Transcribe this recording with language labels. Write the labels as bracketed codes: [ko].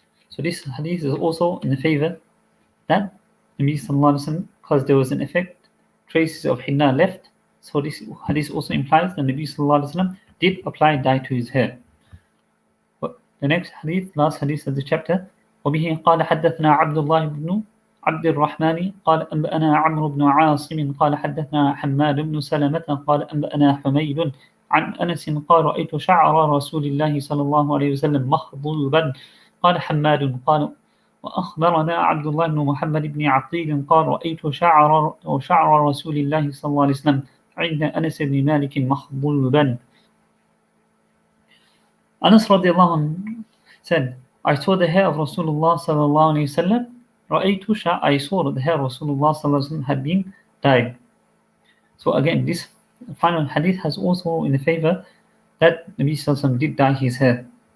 [en] So this hadith is also in the favor that Nabi sallallahu alaihi wasallam, because there was an effect, traces of hinna left. So this hadith also implies that Nabi sallallahu alaihi wasallam did apply dye to his hair. But the next hadith, last hadith of the chapter, [ar] وبه قال حدثنا عبد الله بن عبد الرحمن قال أنبأنا عمرو بن عاصم قال حدثنا حماد بن سلمة قال أنبأنا حميد عن أنس قال رأيت شعر رسول الله صلى الله عليه وسلم مخضوبا قال حماد قال وأخبرنا عبد الله بن محمد بن عقيل قال رأيت شعر رسول الله صلى الله عليه وسلم عند أنس بن مالك مخضوبا. [en] Anas radiallahu anhu said, I saw the hair of Rasulullah sallallahu alayhi wasallam. I saw the hair of Rasulullah sallallahu alayhi wasallam had been dyed. So again, this final hadith has also in the favor that Nabi sallallahu alayhi wasallam did dye his hair.